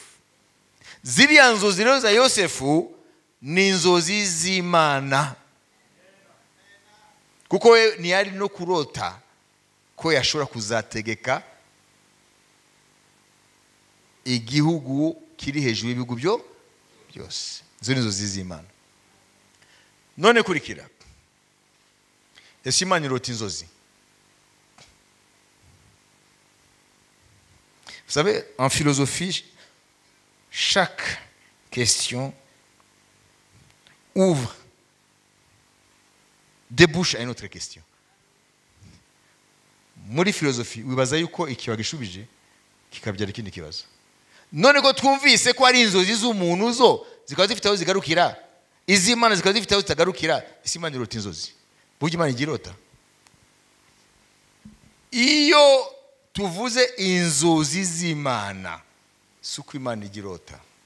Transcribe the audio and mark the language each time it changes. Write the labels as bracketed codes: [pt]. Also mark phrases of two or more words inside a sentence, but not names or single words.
[rw] Ziriya nzozi rero za Yosefu ni inzozi z'Imana, kuko we ntiyari no kurota ko yashobora kuzategeka igihugu kiri hejuru y'ibihugu byose. Izo ni inzozi z'Imana. None kurikira, ese Imana irota inzozi? [fr] Vous savez, en philosophie, chaque question ouvre, débouche à une autre question. [rw] Muri philosophie, wibaza yuko ikiba gishubije kikabyara ikindi kibazo. None ko twumvise ko ari inzozi z'umuntu zo zikaba zifite aho zigarukira, iz'Imana zikaba zifite aho zitagarukira, ese Imana irota inzozi? Burya Imana igirota? Iyo tuvuze inzozi z'Imana, si uko Imana igirota.